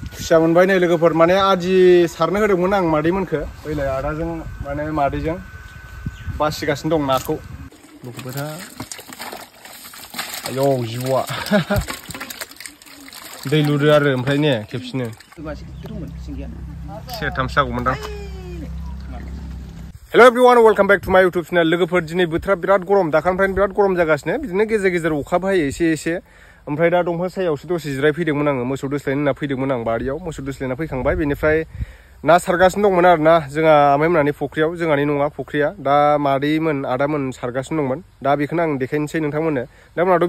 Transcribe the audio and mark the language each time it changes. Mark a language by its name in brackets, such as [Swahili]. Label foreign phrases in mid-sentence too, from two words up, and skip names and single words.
[Bodo] खुसिया मोनबाय नै लोगोफोर माने आजि सारनो होदोंमोन आं मादैमोनखो बैलाय आदाजों माने मादैजों बासिगासिनो दं नाखौ लोगोफोर आयौ जिबौआ दै लुदो आरो ओमफ्राय ने खेबसेनो सेरथामसो जागौमोनदां [English] hello everyone welcome back to my YouTube channel [Bodo] लोगोफोर दिनै बोथोरा बिराद गरम दाखालिनिफ्रायनो बिराद गरम जागासिनो बिदिनो गेजेर गेजेर अखाबो हायो एसे ओमफ्राय दा दंफां सायावसो दसे जिराय फैदोंमोन आङो मोसौ दोस्लायनो होनना फैदोंमोन आं बारियाव मोसौ दोस्लायना फैखांबाय बेनिफ्राय ना सारगासिनो दंमोन आरोना जोंहा आमाइमोनहानि फुख्रियाव जोंहानि नङा फुख्रिया दा मादैमोन आदामोन सारगासिनो दंमोन दा बेखौनो आं देखायनोसै नोंथांमोननो दा मोनाथ'